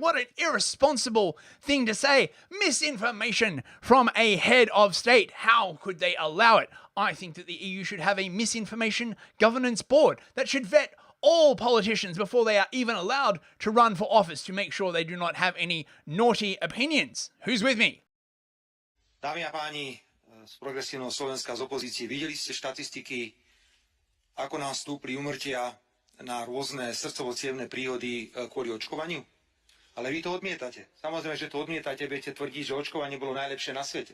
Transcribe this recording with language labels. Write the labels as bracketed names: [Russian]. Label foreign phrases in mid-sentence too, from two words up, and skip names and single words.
[English] What an irresponsible thing to say. Misinformation from a head of state. How could they allow it? I think that the EU should have a misinformation governance board that should vet all politicians before they are even allowed to run for office to make sure they do not have any naughty opinions. Who's with me? [Slovak] Dámy a páni z progresívneho Slovenska, z opozície, videli ste štatistiky, ako nám stúpli úmrtia na rôzne srdcovo-cievne príhody kvôli očkovaniu? Ale vy to odmietate. Samozrejme, že to odmietate, budete tvrdiť, že očkovanie bolo najlepšie na svete.